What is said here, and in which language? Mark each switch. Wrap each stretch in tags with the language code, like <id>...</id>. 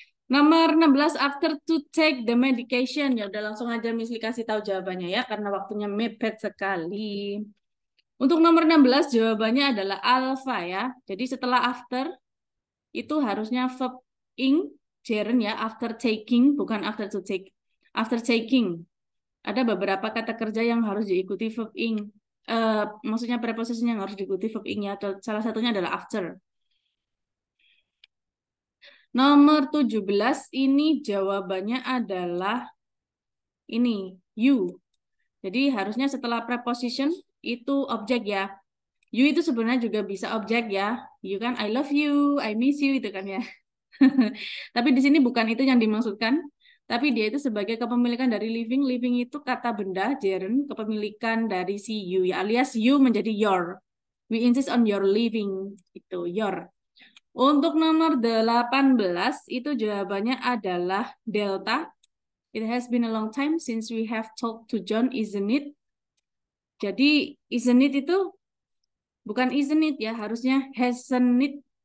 <id>Nomor 16,</id> <en>after to take the medication.</en> <id>Ya udah langsung aja Miss Li kasih tahu jawabannya ya, karena waktunya mepet sekali. Untuk nomor 16, jawabannya adalah alpha ya. Jadi setelah after, itu harusnya verb ing, gerund ya,</id> <en>after taking,</en> <id>bukan</id> <en>after to take. After taking.</en> <id>Ada beberapa kata kerja yang harus diikuti verb ing. Maksudnya preposition yang harus diikuti verb ing ya. Salah satunya adalah after. Nomor 17 ini jawabannya adalah ini, you. Jadi harusnya setelah preposition itu objek ya. You itu sebenarnya juga bisa objek ya. You kan</id> <en>I love you, I miss you</en> <id>itu kan ya. Tapi di sini bukan itu yang dimaksudkan. Tapi dia itu sebagai kepemilikan dari living. Living itu kata benda, gerund, kepemilikan dari si you ya. Alias you menjadi your.</id> <en>We insist on your living.</en> <id>Itu your. Untuk nomor 18 itu jawabannya adalah delta.</id> <en>It has been a long time since we have talked to John, isn't it?</en> <id>Jadi</id> <en>isn't it</en> <id>itu bukan isn't it ya, harusnya</id> <en>hasn't it.</en>